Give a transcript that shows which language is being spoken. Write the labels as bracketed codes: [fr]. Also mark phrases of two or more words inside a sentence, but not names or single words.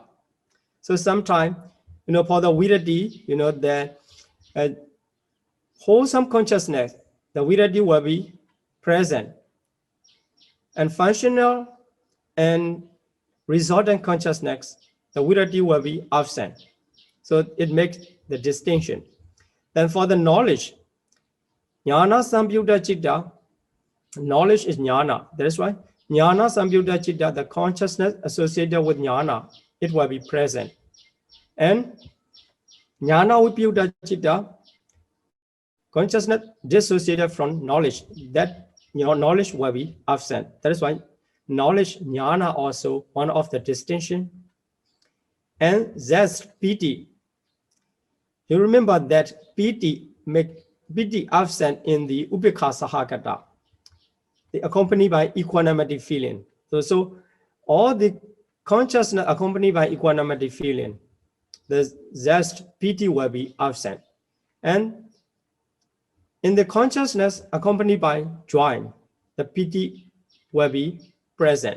[en] So sometimes, for the viriddi, the wholesome consciousness, the viriddi will be present, and functional and resultant consciousness, the viriddi will be absent. So it makes the distinction. Then for the knowledge, [pi] jnana samyukta chitta, [en] knowledge is jnana. That is why [pi] jnana samyukta chitta, [en] the consciousness associated with jnana, it will be present. [pi] And jnana vipyuta chitta, [en] consciousness dissociated from knowledge, that knowledge will be absent. That is why knowledge, jnana, also one of the distinction. And zest, piti. You remember that piti absent in the [pi] upekha sahagata, [en] they accompanied by equanimity feeling. So all the consciousness accompanied by equanimity feeling, the zest, piti will be absent. And in the consciousness accompanied by joy, the piti will be present.